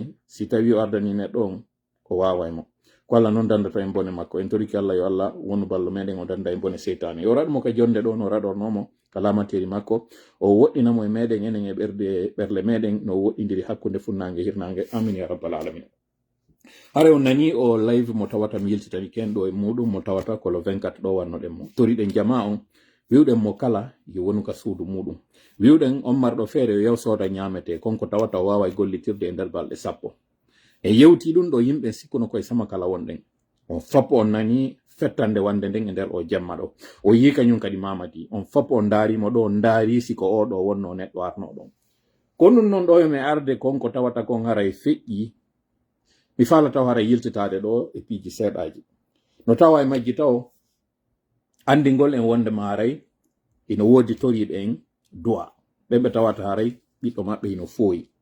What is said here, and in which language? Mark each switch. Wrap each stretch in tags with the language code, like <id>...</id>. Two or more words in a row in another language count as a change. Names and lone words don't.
<ff>si tawi o ardani neɗɗo on o wawaymo ko Allah noon dandata en bone makko en toriki Allah yo Allah wonu ballo meɗen o danda en bone seytane yo raɗmo ka jonde ɗo no raɗornomo ka lamateri makko o woɗɗinamo e meɗen enen e ɓerle meɗen no woɗɗidiri hakkude funnange hirnange</ff> <ar>آمين يا رب العالمين</ar> <ff>hare on nani o live mo tawata mi yiltitani ken ɗo e muɗum mo tawata ko le 24 ɗo wannoɗen mo toriɗen jama on wiwɗen mo kala yo wonu ka suudu muɗum wiwɗen on marɗo feere yo yaw sooda ñamete konko tawata o wawa gollitirde e nder balɗe 10 e yewti ɗum ɗo yimɓe sikkuno koye sama kala wonɗen on foppo on nani fettande wande nden e nder o jemma ɗo o yi kañum kadi mamadi on foppo on daarimo ɗo on daari siko oɗo wonno neɗɗo arnoɗon ko ɗum noon ɗo mi arde konko tawata kon haray feƴƴi mi faala taw haray yiltitade ɗo e piiji seeɗaji no tawa e majji taw andigol en wonde ma haray ino woodi toriɓe en duwa ɓeɓe tawata haray ɓiɗɗo maɓɓe ino fooyi</ff>